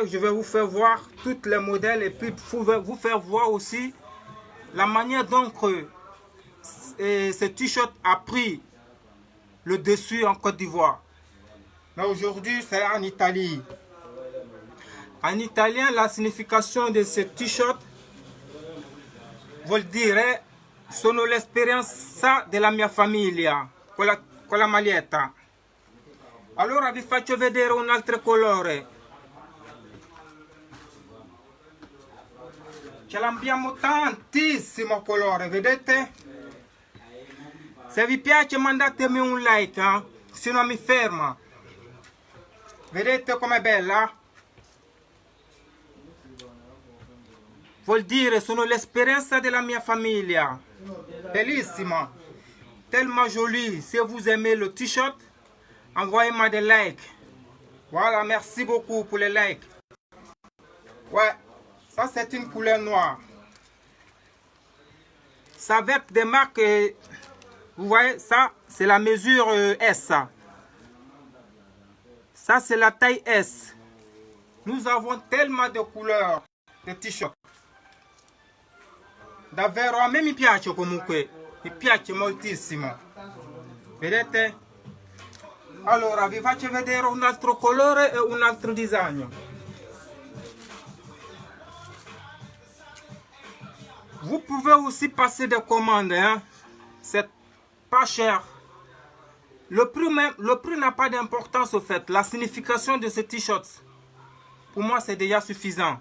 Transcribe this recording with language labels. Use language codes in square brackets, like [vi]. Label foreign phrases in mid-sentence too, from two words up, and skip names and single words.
[fr] Je vais vous faire voir tous les modèles et puis vous faire voir aussi la manière dont ce t-shirt a pris le dessus en Côte d'Ivoire. Mais aujourd'hui, c'est en Italie. En italien, la signification de ce t-shirt [it] vuol dire sono l'esperienza della mia famiglia con la maglietta. Allora vi faccio vedere un altro colore. Ce l'abbiamo tantissimo colore, vedete? Se vi piace mandatemi un like, se no mi ferma. Vedete com'è bella? Vuol dire sono l'esperienza della mia famiglia. Bellissima. [fr] Tellement jolie. Si vous aimez le t-shirt, envoyez-moi des likes. Voilà, merci beaucoup pour les likes. Ouais, ça c'est une couleur noire. C'est avec des marques, vous voyez, ça c'est la mesure S. Ça c'est la taille S. Nous avons tellement de couleurs de t-shirt. [it] Davvero a me mi piace comunque, mi piace moltissimo. Vedete? Allora, vi faccio vedere un altro colore e un altro disegno. [fr] Vous pouvez aussi passer des commandes, hein. C'est pas cher. Le prix n'a pas d'importance au fait. La signification de ce t-shirt, pour moi, c'est déjà suffisant.